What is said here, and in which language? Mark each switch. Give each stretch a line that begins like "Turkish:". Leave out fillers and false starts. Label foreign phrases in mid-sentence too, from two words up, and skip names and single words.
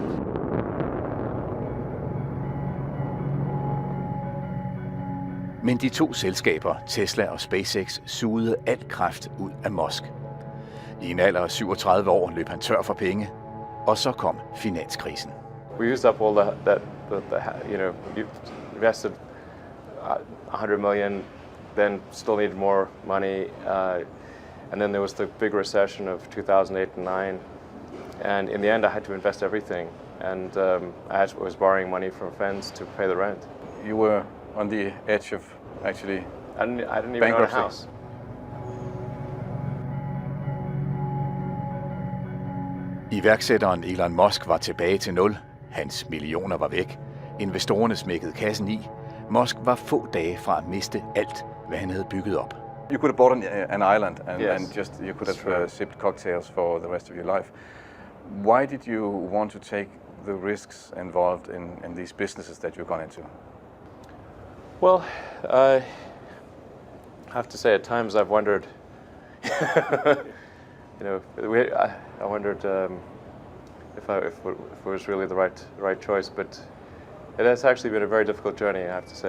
Danish: Men de to selskaber, Tesla og SpaceX, sugede al kraft ud af Musk. I en alder af 37 år løb han tør for penge, og så kom finanskrisen.
English: We used up all you invested 100 million, then still needed more money, and then there was the big recession of 2008 and 9, and in the end I had to invest everything, and I was borrowing money from friends to pay the rent. You were on the edge of actually I didn't even own a house.
Danish: Iværksætteren Elon Musk var tilbage til nul. Hans millioner var væk. Investorerne smækkede kassen i. Musk var få dage fra at miste alt, hvad han havde bygget op.
English: You could have bought an island and, Yes. and just you could have sipped cocktails for the rest of your life. Why did you want to take the risks involved in these businesses that you've gone into? Well, I have to say at times I've wondered, I wondered if it was really the right choice, but it has actually been a very difficult journey, I have to say.